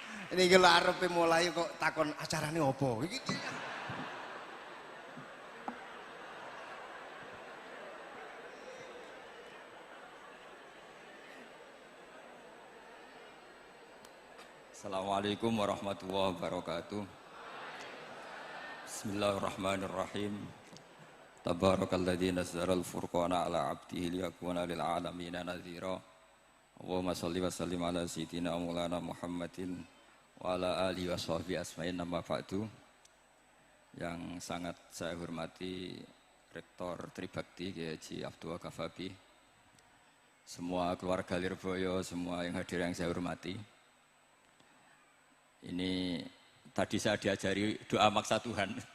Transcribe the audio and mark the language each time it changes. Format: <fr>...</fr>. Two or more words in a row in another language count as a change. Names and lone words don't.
<jv>Ini iki lho arepe mulai kok takon acarane opo? Iki</jv> <ar>السلام عليكم ورحمة الله وبركاته. بسم الله الرحمن الرحيم. تبارك الذي نزل الفرقان على عبده ليكون للعالمين نذيرا. اللهم صل وسلم على سيدنا مولانا محمد وعلى آله وصحبه أجمعين أما بعد.</ar> <id>Yang sangat saya hormati Rektor Tribakti Kiai Haji Abdul Kafabi, semua keluarga Lirboyo, semua yang hadir yang saya hormati. Ini tadi saya diajari doa maksa Tuhan.</id>